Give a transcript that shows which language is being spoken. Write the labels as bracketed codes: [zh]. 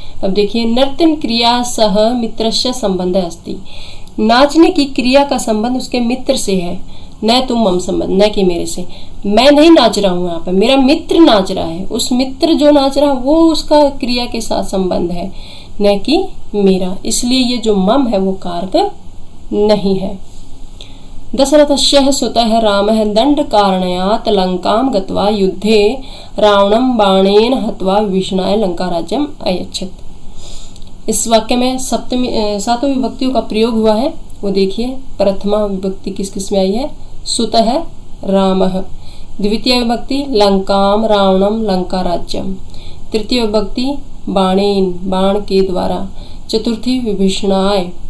[hi] अब देखिए, [sa] नर्तन क्रिया सह मित्रस्य संबंध अस्ति, [hi] नाचने की क्रिया का संबंध उसके मित्र से है, [sa] न तो मम संबंध, [hi] न कि मेरे से। मैं नहीं नाच रहा हूँ यहाँ पर, मेरा मित्र नाच रहा है, उस मित्र जो नाच रहा है वो उसका क्रिया के साथ संबंध है, न कि मेरा। इसलिए ये जो मम है वो कारक नहीं है। [sa] दशरथस्य सुतः रामः दंड कारणात् लंकां गत्वा युद्धे रावणं बाणेन हत्वा विभीषणाय लंका राज्यम अयच्छत्। [hi] इस वाक्य में सातों विभक्तियों का प्रयोग हुआ है, वो देखिए। प्रथमा विभक्ति किस किस में आई है? सुतः रामः। द्वितीय विभक्ति लंकाम रावणम लंका राज्यम। तृतीय विभक्ति बाणेन, बाण के द्वारा। चतुर्थी विभीषणाय।